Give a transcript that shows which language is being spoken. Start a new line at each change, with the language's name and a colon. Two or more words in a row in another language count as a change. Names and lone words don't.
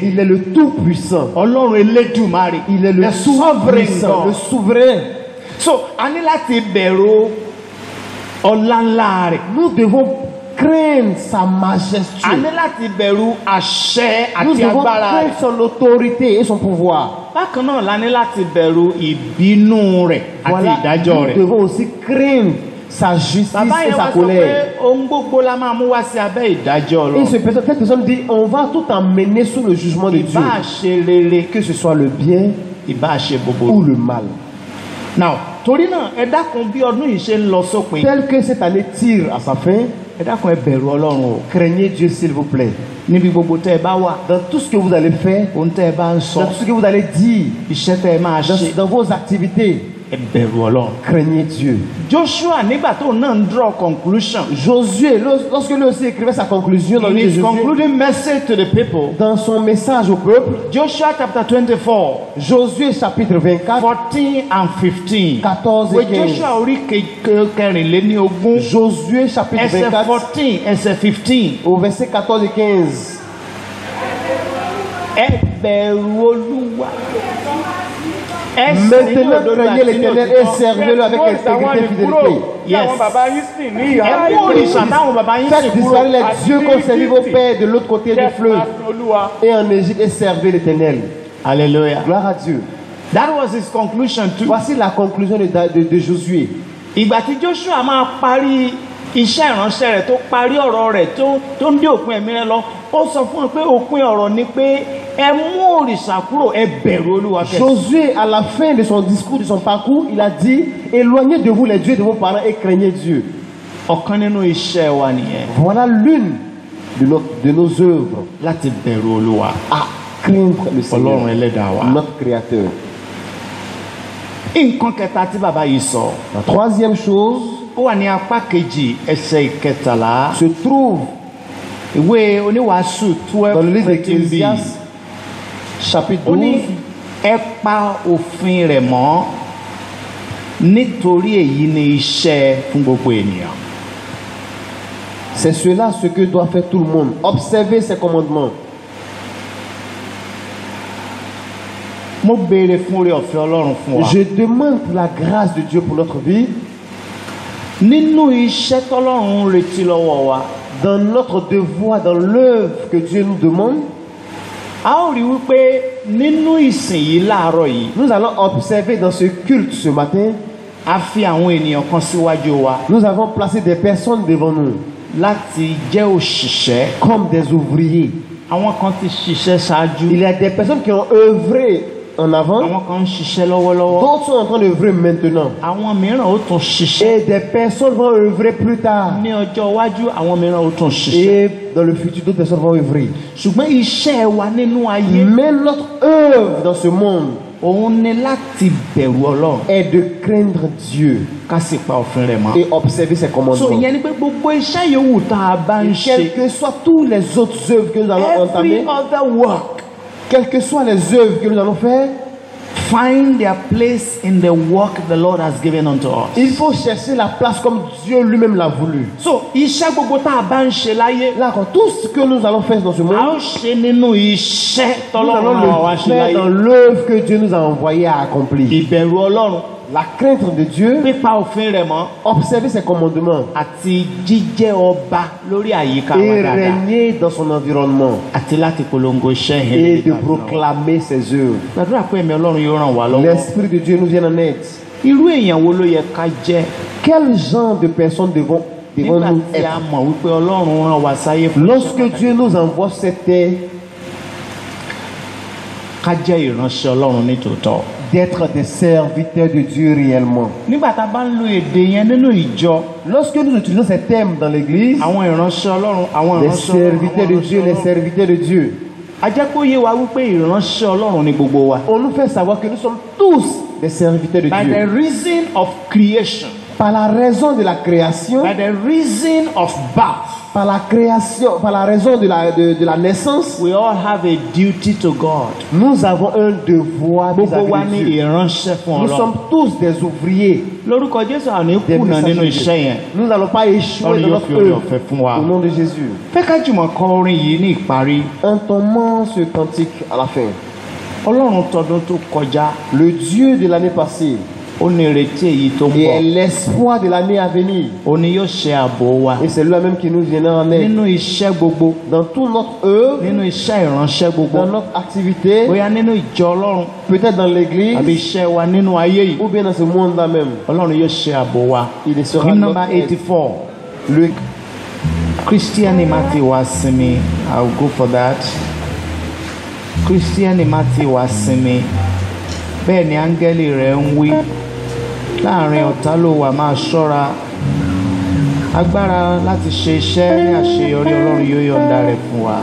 French: Il est le tout-puissant.
Yoruba: Ọlọ́run Elédùmarè.
French: Il est le
English: The sovereign
French: tout-puissant, le
English: God.
French: souverain.
Yoruba: So, a ní láti bẹ̀rù ọlá ńlá rẹ̀.
French: Nous devons craindre sa
Yoruba: A
French: majesté.
Yoruba: ní láti bẹ̀rù àṣẹ
French: Nous
Yoruba: àti
French: devons
Yoruba: agbára rẹ̀.
French: craindre son autorité et son pouvoir.
Yoruba: Bákan náà la ní láti bẹ̀rù ìbínú rẹ̀ àti
French: Voilà,
Yoruba: ìdájọ́
French: nous
Yoruba: rẹ̀.
French: devons aussi craindre sa justice
Yoruba: Bàbá
French: et
Yoruba: yẹn
French: sa
Yoruba: wá sọ pé
French: colère.
Yoruba: ohun gbogbo la máa mú wá sí abẹ́ ìdájọ́
French: Et
Yoruba: lọ.
French: cette personne dit, on va tout emmener sous le jugement de Dieu.
Yoruba: Ìbá ṣe rere,
French: Que ce soit le bien
Yoruba: ìbá ṣe
French: ou
Yoruba: búburú.
French: le mal.
English: Now,
Yoruba: torí náà ẹ dákun bí ọdún yìí ṣe ń lọ sópin.
French: Tel que cette année tire à sa fin,
Yoruba: ẹ dákun ẹ bẹ̀rù Ọlọ́run o.
French: Craignez Dieu s'il vous plaît.
Yoruba: Níbi gbogbo tẹ́ ẹ bá wà.
French: Dans tout ce que vous allez faire,
Yoruba: Ohun tẹ́ ẹ bá ń sọ.
French: dans tout ce que vous allez dire,
Yoruba: Iṣẹ́ tẹ́ ẹ máa ṣe.
French: dans vos activités,
Yoruba: Ẹ bẹ̀rù Ọlọ́run.
French: craignez Dieu.
Yoruba: Joshua nígbà tó náà ń
English: draw conclusion.
French: Josué, lorsque lui aussi écrivait sa conclusion dans
English: In
French: le livre
English: his
French: de Josué,
English: concluding message to the people.
French: dans son message au peuple,
English: Joshua chapter 24.
French: Josué chapitre 24,
English: 14 and 15.
French: 14
Yoruba: Ìwé
French: et 15.
Yoruba: Joshua orí kẹrìnléníogún.
French: Josué chapitre
Yoruba: Ẹsẹ̀
French: 24,
Yoruba: 14 ẹsẹ̀ 15.
French: au verset 14 et 15.
Yoruba: Ẹ bẹ̀rù Olúwa. Ẹ sìn ní
French: Maintenant,
Yoruba: òdodo
French: craignez
Yoruba: àti ní
French: l'Éternel et
Yoruba: òtítọ́.
French: servez-le avec intégrité et fidélité.
English: Yes.
Yoruba: Àwọn bàbá yín sìn ní ìhà Ẹ mú òrìṣà táwọn bàbá yín
French: Faites
Yoruba: sìn kúrò.
French: disparaître les dieux qu'ont servi vos pères de l'autre côté du fleuve
Yoruba: Olúwa.
French: et en Égypte et servez l'Éternel.
English: Hallelujah.
French: Gloire à Dieu.
English: That was his conclusion too.
French: Voici la conclusion de Josué.
Yoruba: Ìgbà tí Joshua máa parí iṣẹ́ ìránṣẹ́ rẹ̀ tó parí ọ̀rọ̀ rẹ̀ tó ń dé òpin ẹ̀mí rẹ̀ lọ, ó sọ fún wọn pé òpin ọ̀rọ̀ ni pé ẹ mú òrìṣà kúrò, ẹ bẹ̀rù Olúwa kẹ́.
French: Josué, à la fin de son discours, de son parcours, il a dit, éloignez de vous les dieux de vos parents et craignez Dieu.
Yoruba: Ọ̀kan nínú iṣẹ́ wa nìyẹn,
French: Voilà l'une de nos œuvres,
Yoruba: láti bẹ̀rù Olúwa,
French: à craindre le Seigneur,
Yoruba: Ọlọ́run ẹlẹ́dàá wa.
French: notre Créateur.
Yoruba: Nǹkan kẹta tí bàbá yìí sọ,
French: La troisième chose
Yoruba: ó wà ní apá kejì ẹsẹ̀ ìkẹtàlá.
French: se trouve
Yoruba: Ìwé oníwàásù
French: dans le
Yoruba: 12
French: livre
Yoruba: 13b.
French: d'Ecclésiaste, chapitre
Yoruba: Ó ní
French: 12.
Yoruba: ẹ pa òfin rẹ̀ mọ́, nítorí èyí ni iṣẹ́ fún gbogbo ènìyàn.
French: C'est cela ce que doit faire tout le monde. Observer ses commandements.
Yoruba: Mo béèrè fún oore ọ̀fẹ́ Ọlọ́run fún wa.
French: Je demande la grâce de Dieu pour notre vie.
Yoruba: Nínú iṣẹ́ tọ́lọ́run ń retí lọ́wọ́ wa,
French: Dans notre devoir, dans l'œuvre que Dieu nous demande,
Yoruba: a ó rí wípé nínú ìsìn yìí láàárọ̀ yìí,
French: nous allons observer dans ce culte ce matin,
Yoruba: a fi àwọn ènìyàn kan síwájú wa
French: nous avons placé des personnes devant nous
Yoruba: láti jẹ́ òṣìṣẹ́.
French: comme des ouvriers.
Yoruba: Àwọn kan ti ṣiṣẹ́ ṣáájú,
French: Il y a des personnes qui ont œuvré en avant,
Yoruba: àwọn kan ń ṣiṣẹ́ lọ́wọ́lọ́wọ́,
French: d'autres sont en train d'œuvrer maintenant.
Yoruba: àwọn mìíràn ó tún ṣiṣẹ́.
French: Et des personnes vont œuvrer plus tard.
Yoruba: Ní ọjọ́ iwájú àwọn mìíràn ó tún ṣiṣẹ́.
French: Et dans le futur, d'autres personnes vont œuvrer.
Yoruba: Ṣùgbọ́n iṣẹ́ wa nínú ayé
French: Mais notre œuvre dans ce monde
Yoruba: òun ni láti bẹ̀rù Ọlọ́run
French: est de craindre Dieu
Yoruba: ká sì pa òfin rẹ̀ mọ́.
French: et observer ses
Yoruba: So
French: commandements.
Yoruba: ìyẹn ni pé gbogbo iṣẹ́ yòówù tá a bá ń
French: Quelles
Yoruba: ṣe,
French: que soient toutes les autres œuvres que nous allons
English: every
French: entamer,
English: other work
French: quelles que soient les œuvres que nous allons faire,
English: find their place in the work the Lord has given unto us.
French: il faut chercher la place comme Dieu lui-même l'a voulu.
Yoruba: So iṣẹ́ gbogbo tá a bá ń ṣe láyé,
French: Là, quand tout ce que nous allons faire dans ce
Yoruba: a
French: monde,
Yoruba: ó ṣe nínú iṣẹ́
French: nous allons
Yoruba: tọ́lọ́run àwọn wa
French: le
Yoruba: ṣe
French: faire dans
Yoruba: láyé.
French: l'œuvre que Dieu nous a envoyé à accomplir.
Yoruba: Ìbẹ̀rù Ọlọ́run,
French: La crainte de Dieu,
Yoruba: pípa òfin rẹ̀ mọ́,
French: observer ses commandements
Yoruba: àti jíjẹ́ ọba lórí àyíká wa
French: et
Yoruba: dáadáa,
French: régner dans son environnement
Yoruba: àti láti polongo iṣẹ́
French: et
Yoruba: yẹn.
French: de proclamer ses œuvres.
Yoruba: Gbàdúrà pé ẹ̀mí Ọlọ́run yóò ràn wá lọ́wọ́.
French: L'Esprit de Dieu nous vient en aide.
Yoruba: Irú èèyàn wo ló yẹ ká jẹ́
French: Quel genre de personnes devons
Yoruba: nígbà
French: nous
Yoruba: tí a
French: être?
Yoruba: mọ̀ wípé Ọlọ́run rán wa sáyé fún
French: Lorsque Dieu nous envoie cette terre,
Yoruba: ká jẹ́ ìránṣẹ́ Ọlọ́run ní tòótọ́.
French: d'être des serviteurs de Dieu réellement.
Yoruba: Nígbà tá a bá ń lo èdè yẹn nínú ìjọ,
French: Lorsque nous utilisons ces termes dans l'église,
Yoruba: àwọn ìránṣẹ́ Ọlọ́run, àwọn
French: les
Yoruba: ìránṣẹ́ Ọlọ́run,
French: serviteurs de Dieu, les serviteurs de Dieu,
Yoruba: a jẹ́ kó yé wa wípé ìránṣẹ́ Ọlọ́run ni gbogbo wa.
French: on nous fait savoir que nous sommes tous des serviteurs de
English: By the
French: Dieu.
English: reason of creation,
French: Par la raison de la création,
English: by the reason of birth,
French: par la création, par la raison de la naissance,
English: we all have a duty to God.
French: nous avons un devoir
Yoruba: Gbogbo wa
French: vis-à-vis
Yoruba: ní
French: de Dieu.
Yoruba: ìránṣẹ́ fún
French: Nous
Yoruba: Ọlọ́run.
French: sommes tous des ouvriers,
Yoruba: Lórúkọ Jésù àní
French: des
Yoruba: kùnà nínú
French: messagers.
Yoruba: iṣẹ́ yẹn.
French: Nous n'allons pas échouer
Yoruba: Ọlọ́run
French: dans
Yoruba: yóò
French: notre
Yoruba: fi oore
French: œuvre.
Yoruba: ọ̀fẹ́ fún wa.
French: Au nom de Jésus.
Yoruba: Fẹ́ ká jùmọ̀ kọ orin yìí ní ìparí.
French: Entombons ce cantique à la fin.
Yoruba: Ọlọ́run tọdún tó kọjá,
French: Le Dieu de l'année passée
Yoruba: ó ní ìrètí èyí tó ń
French: et est
Yoruba: bọ̀.
French: l'espoir de l'année à venir.
Yoruba: Ó ní yóò ṣe ààbò wa
French: Et c'est lui-même qui nous viendra en aide.
Yoruba: nínú iṣẹ́ gbogbo,
French: Dans toute notre œuvre,
Yoruba: nínú iṣẹ́ ìránṣẹ́ gbogbo,
French: dans notre activité,
Yoruba: bóyá nínú ìjọ Ọlọ́run
French: peut-être dans l'église,
Yoruba: àbí iṣẹ́ wa nínú ayé yìí.
French: ou bien dans ce monde-là même.
Yoruba: Ọlọ́run yóò ṣe ààbò wa.
French: Il sera
English: Hymn
French: notre
English: number
French: aide.
English: 84.
French: Le
Yoruba: Christian Imati wa sinmi.
English: I'll go for that. Christian Imati wa sinmi.
Yoruba: Bẹ́ẹ̀ ni áńgẹ́lì rẹ̀ ń wí. Láàrin ọ̀tá ló wà, máa ṣọ́ra. agbára láti ṣe iṣẹ́ ní àṣeyọrí Ọlọ́run yóò yọ̀ǹda rẹ̀ fún wa.